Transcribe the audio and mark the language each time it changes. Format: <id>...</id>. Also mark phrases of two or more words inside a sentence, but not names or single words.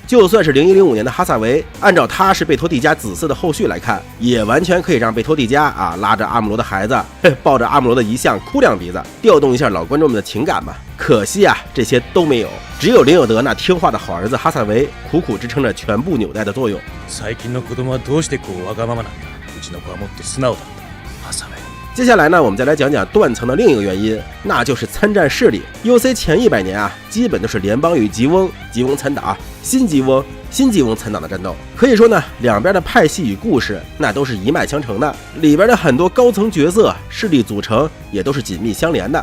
<zh>就算是0105年的哈萨维，按照他是贝托蒂加子嗣的后续来看，也完全可以让贝托蒂加拉着阿姆罗的孩子，抱着阿姆罗的遗像哭两鼻子，调动一下老观众们的情感嘛。可惜这些都没有，只有林有德那听话的好儿子哈萨维苦苦支撑着全部纽带的作用。</zh> <ja>最近の子供はどうしてこうわがままなんだ。うちの子はもっと素直だった。ハサウェイ。</ja> <zh>接下来呢，我们再来讲讲断层的另一个原因，那就是参战势力。UC 前100年基本都是联邦与吉翁参党、新吉翁参党的战斗。可以说呢，两边的派系与故事那都是一脉相承的，里边的很多高层角色势力组成也都是紧密相连的。</zh>